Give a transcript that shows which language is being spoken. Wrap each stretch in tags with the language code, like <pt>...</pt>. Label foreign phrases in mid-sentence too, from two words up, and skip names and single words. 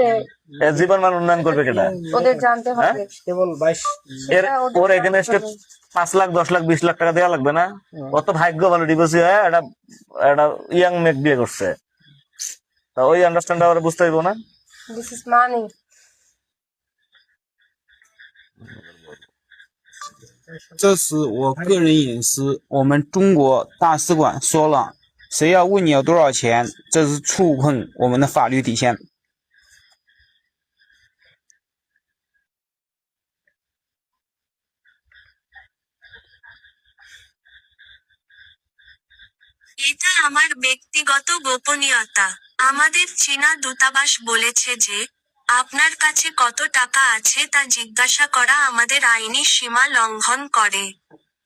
<bn>এর জীবন মান উন্নয়ন করবে কেটা? ওদের জানতে হবে। কেবল 22 ওর এখানে 5 লাখ 10 লাখ 20 লাখ টাকা দেওয়া লাগবে না। অত ভাগ্য ভালো, ডিভোর্সি হয়ে একটা ইয়াং মেয়ে বিয়ে করছে, তা ওই আন্ডারস্ট্যান্ড আমরা বুঝতে পারবো না।</bn> <en>This is money.</en> <zh>这是我个人隐私，我们中国大使馆说了，谁要问你要多少钱，这是触碰我们的法律底线。</zh> <bn>এটা আমার ব্যক্তিগত গোপনীয়তা। আমাদের চীনা দূতাবাস বলেছে যে, আপনার কাছে কত টাকা আছে তা জিজ্ঞাসা করা আমাদের আইনি সীমা লঙ্ঘন করে।</bn>